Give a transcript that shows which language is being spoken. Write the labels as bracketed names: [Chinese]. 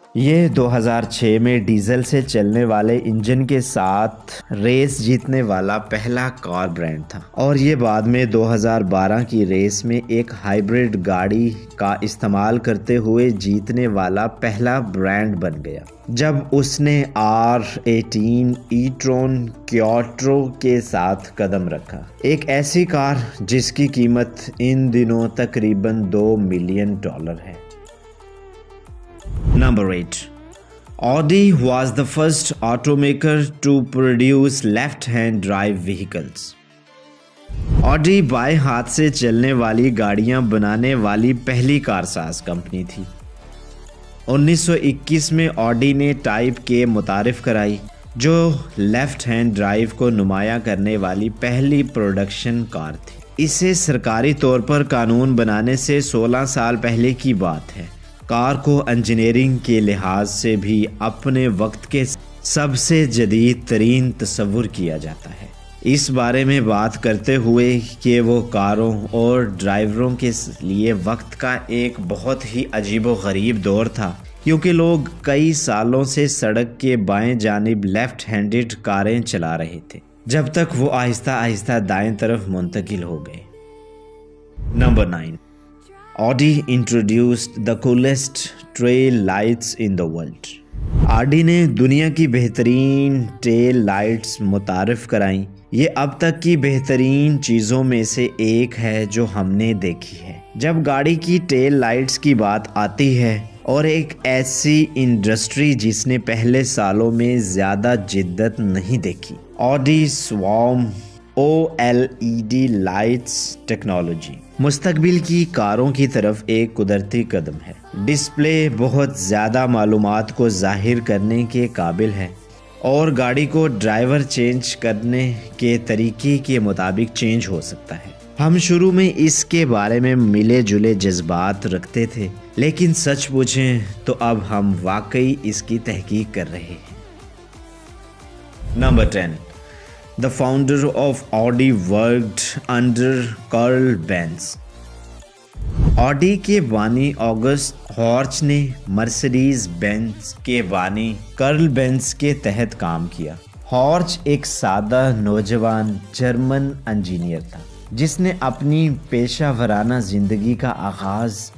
[Urdu] یہ 2006 میں ڈیزل سے چلنے والے انجن کے ساتھ ریس جیتنے والا پہلا کار برانڈ تھا، اور یہ بعد میں 2012 کی ریس میں ایک ہائیبرڈ گاڑی کا استعمال کرتے ہوئے جیتنے والا پہلا برانڈ بن گیا جب اس نے R18 e-tron کیوٹرو کے ساتھ قدم رکھا، ایک ایسی کار جس کی قیمت ان دنوں تقریباً $2 ملین ہے۔ [English] Number 8. Audi was the first automaker to produce left-hand drive vehicles. [Urdu] Audi بائیں ہاتھ سے چلنے والی گاڑیاں بنانے والی پہلی کارساز کمپنی تھی۔ 1921 میں آڈی نے ٹائپ کے متعارف کرائی، جو لیفٹ ہینڈ ڈرائیو کو نمایاں کرنے والی پہلی پروڈکشن کار تھی۔ اسے سرکاری طور پر قانون بنانے سے 16 سال پہلے کی بات ہے۔ کار کو انجینئرنگ کے لحاظ سے بھی اپنے وقت کے سب سے جدید ترین تصور کیا جاتا ہے، اس بارے میں بات کرتے ہوئے کہ وہ کاروں اور ڈرائیوروں کے لیے وقت کا ایک بہت ہی عجیب و غریب دور تھا، کیونکہ لوگ کئی سالوں سے سڑک کے بائیں جانب لیفٹ ہینڈڈ کاریں چلا رہے تھے، جب تک وہ آہستہ آہستہ دائیں طرف منتقل ہو گئے۔ Number 9. [English] Audi introduced the coolest tail lights in the world. [Urdu] Audi نے دنیا کی بہترین ٹیل لائٹس متعارف کرائیں۔ یہ اب تک کی بہترین چیزوں میں سے ایک ہے جو ہم نے دیکھی ہے۔ جب گاڑی کی ٹیل لائٹس کی بات آتی ہے، اور ایک ایسی انڈسٹری جس نے پہلے سالوں میں زیادہ جدت نہیں دیکھی، آڈی سوارم OLED لائٹس ٹیکنالوجی مستقبل کی کاروں کی طرف ایک قدرتی قدم ہے۔ ڈسپلے بہت زیادہ معلومات کو ظاہر کرنے کے قابل ہے، اور گاڑی کو ڈرائیور چینج کرنے کے طریقے کے مطابق چینج ہو سکتا ہے۔ ہم شروع میں اس کے بارے میں ملے جلے جذبات رکھتے تھے، لیکن سچ پوچھیں تو اب ہم واقعی اس کی تحقیق کر رہے ہیں۔ Number 10. [English] The founder of Audi worked under Karl Benz. [Urdu] Audi کے بانی آگسٹ ہارچ نے مرسڈیز بینز کے بانی کرل بینز کے تحت کام کیا۔ ہارچ ایک سادہ نوجوان جرمن انجینئر تھا جس نے اپنی پیشہ ورانہ زندگی کا آغاز